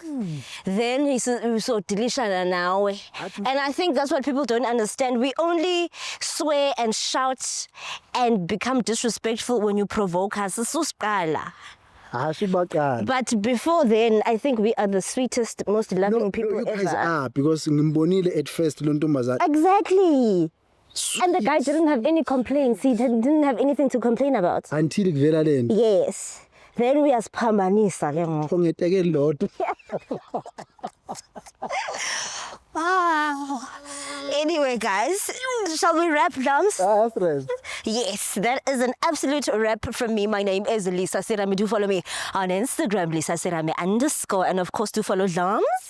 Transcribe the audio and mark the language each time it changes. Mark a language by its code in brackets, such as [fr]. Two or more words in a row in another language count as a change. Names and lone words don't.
[en] Then you so delishana now. And I think that's what people don't understand. We only swear and shout and become disrespectful when you provoke us. But before then, I think we are the sweetest, most loving people you guys ever. are, because ngimbonile at first [xh] lo ntombazana. [en] Exactly. And the guy didn't have any complaints. He didn't have anything to complain about. [xh] Until kuvela lento. [en] Yes. Then we [xh] asiphambanisa ke ngoku. Ngeteke lodwa. [en] Wow. Anyway, guys, shall we wrap, Dams? Yes, that is an absolute wrap from me. My name is Lisa Serame. Do follow me on Instagram, Lisa Serame _ and of course do follow Dams.